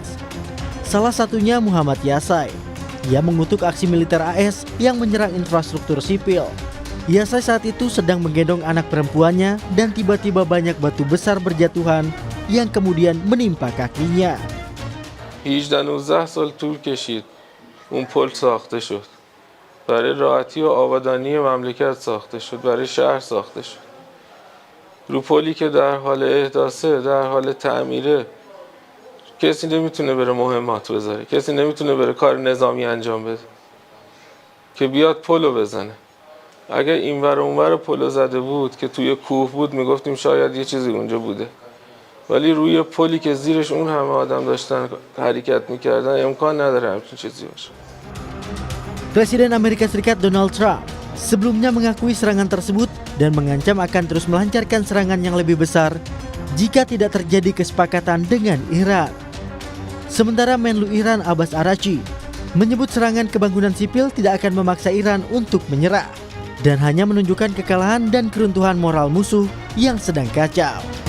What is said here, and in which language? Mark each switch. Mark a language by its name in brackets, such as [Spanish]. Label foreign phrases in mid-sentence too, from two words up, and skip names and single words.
[Indonesian] Salah satunya Muhammad Yasai. Ia mengutuk aksi militer AS yang menyerang infrastruktur sipil. Yasai saat itu sedang menggendong anak perempuannya dan tiba-tiba banyak batu besar berjatuhan yang kemudian menimpa kakinya. [Persian] 18-19 سال طول کشید اون پل ساخته شد برای راحتی و آبادانی مملکت ساخته شد برای شهر ساخته شد رو پلی که در حال احداثه در حال تعمیره کسی نمیتونه بره مهمات بذاره کسی نمیتونه بره کار نظامی انجام بده که بیاد پلو بزنه اگر اینور اونور پلو زده بود که توی کوه بود میگفتیم شاید یه چیزی اونجا بوده ولی روی پلی که زیرش اون همه آدم داشتن حرکت میکردن امکان نداره همچین چیزی باشه. [Indonesian] Presiden Amerika Serikat Donald Trump sebelumnya mengakui serangan tersebut dan mengancam akan terus melancarkan serangan yang lebih besar jika tidak terjadi kesepakatan dengan Iran. Sementara Menlu Iran Abbas Araghchi menyebut serangan ke bangunan sipil tidak akan memaksa Iran untuk menyerah dan hanya menunjukkan kekalahan dan keruntuhan moral musuh yang sedang kacau.